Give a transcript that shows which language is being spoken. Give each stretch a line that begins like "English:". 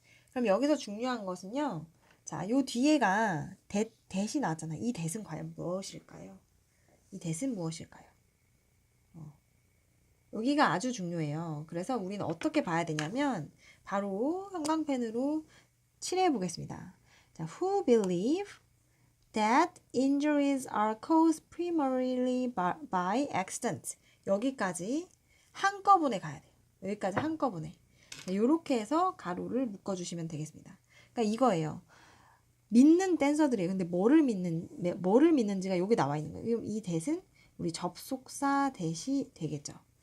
Korean: 그럼 여기서 중요한 것은요. 자, 요 뒤에가 that이 나왔잖아요. 이 that은 과연 무엇일까요? 이 that은 무엇일까요? 여기가 아주 중요해요. 그래서 우리는 어떻게 봐야 되냐면 바로 형광펜으로 칠해 보겠습니다.
English: 자, who believe that injuries are caused primarily by accident.
Korean: 여기까지 한꺼번에 가야 돼요. 여기까지 한꺼번에. 이렇게 해서 가로를 묶어주시면 되겠습니다. 그러니까 이거예요. 믿는 댄서들이에요. 근데 뭐를 믿는지가 여기 나와 있는 거예요. 이 that은 우리 접속사 that이 되겠죠.